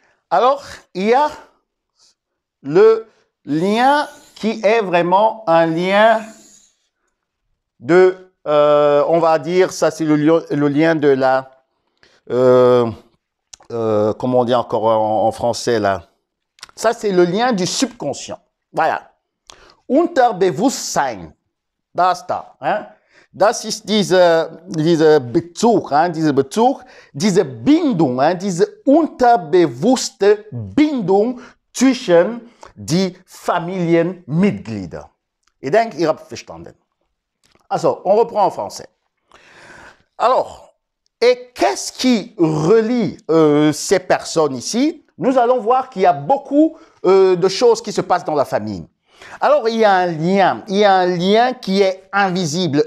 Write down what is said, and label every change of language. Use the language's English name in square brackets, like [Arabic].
[French] Alors, il y a le lien qui est vraiment un lien de, on va dire, ça c'est le lien de la, comment on dit encore en français là? Ça c'est le lien du subconscient. Voilà. [German] Unterbewusstsein. Das da. Hein? Das ist diese Bezug, hein? Diese Bezug, diese Bindung, hein? Diese unterbewusste Bindung zwischen die Familienmitglieder. Ich denke, ihr habt verstanden. [French] Also, on reprend en français. Alors, et qu'est-ce qui relie ces personnes ici? Nous allons voir qu'il y a beaucoup de choses qui se passent dans la famille. Alors, il y a un lien qui est invisible.